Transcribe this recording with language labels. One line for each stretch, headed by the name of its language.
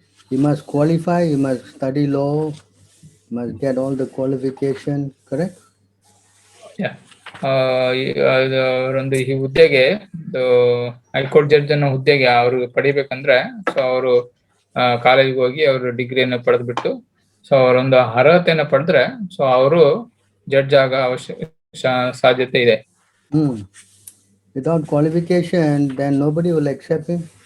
English: He must qualify, he must study law, must get all the qualification, correct?
Kannada: ಅವರೊಂದು ಈ ಹುದ್ದೆಗೆ high court judge ಅನ್ನೋ ಹುದ್ದೆಗೆ ಅವ್ರಿಗೆ ಪಡಿಬೇಕಂದ್ರೆ ಸೊ ಅವರು ಕಾಲೇಜ್ಗೆ ಹೋಗಿ ಅವರು ಡಿಗ್ರಿಯನ್ನು ಪಡೆದ್ಬಿಟ್ಟು ಸೊ ಅವರೊಂದು ಅರ್ಹತೆಯನ್ನ ಪಡೆದ್ರೆ ಸೊ ಅವರು ಜಡ್ಜ್ ಆಗೋ ಸಾಧ್ಯತೆ ಇದೆ.
English: Without qualification, then nobody will accept him.